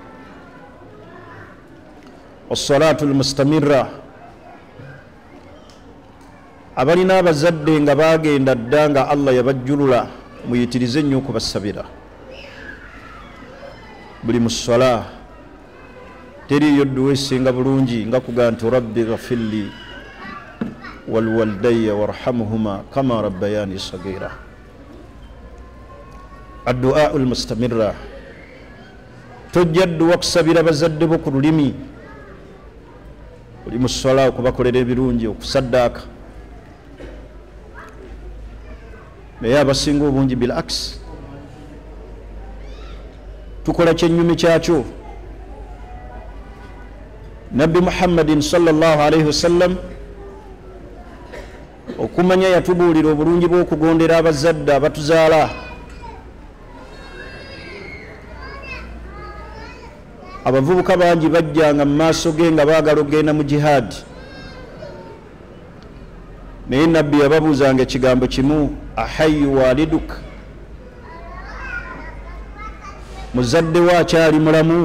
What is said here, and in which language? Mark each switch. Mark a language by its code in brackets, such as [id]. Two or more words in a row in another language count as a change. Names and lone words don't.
[ar] الصلاة المستمرة, [lg] abalina abazadde nga bagenda dda nga Allah yabajjulula, muyitirize nnyo okubasabira. Buli mu ssala teriyo dduwa esinga bulungi nga kugaa nti [ar] رب اغفر لي ولوالدي وارحمهما كما ربياني صغيرا. الدعاء المستمرة, [lg] tojja dduwa kusabira bazadde bo ku lulimi, oli mu ssala okubakolera ebirungi, okusaddaaka, naye abasinga obungi [ar] بالعكس [lg] tukola kyennyumi kyakyo. Nabbi Muhammadin [ar] صلى الله عليه وسلم [lg] okumanya yatubuulira obulungi bw'okugondera abazadde abatuzaala. Abavubuka bangi bajjanga mu maaso ge nga baagala okgenda mu jihaadi, naye nabbi yababuuzanga ekigambo kimu, [ar] أحي والداك, [lg] muzadde wo akyali mulamu?